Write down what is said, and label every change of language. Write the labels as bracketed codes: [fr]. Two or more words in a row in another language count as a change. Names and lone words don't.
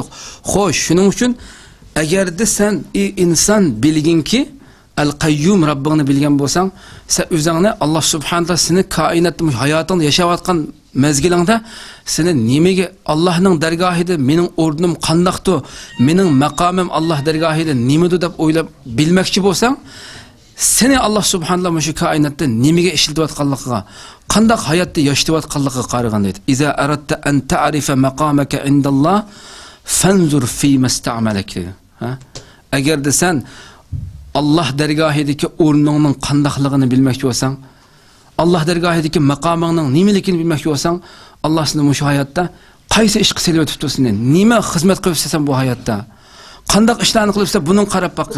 [uz] Xo'sh, shuning uchun agarda sen inson bilginki al-qayyum Rabbingni bilgan bo'lsang, sen o'zingni Alloh subhanahu taolo seni koinotda hayotingni yashayotgan mezgilingda seni nimaga Allohning dargohida mening o'rnim qandoqdi, mening maqomim Alloh dargohida nimadir deb o'ylab bilmoqchi bo'lsang, seni Alloh subhanahu shu koinotda nimaga ishlatayotganligiga, qanday hayotda yashayotganligiga qaragan deydi. [ar] إذا أردت أن تعرف مقامك عند الله فانظر فيما استعملك. [uz] Agarda sen Alloh dargohidagi o'rningning qandaqligini bilmoqchi bo'lsang, Alloh dargohidagi maqomingning nimaligini bilmoqchi bo'lsang, Alloh seni shu hayotda qaysi ish qilib o'tibdi seni, nima xizmat qilibsan bu hayotda, qanday ishlarni qilibsan, buning qarab boqing.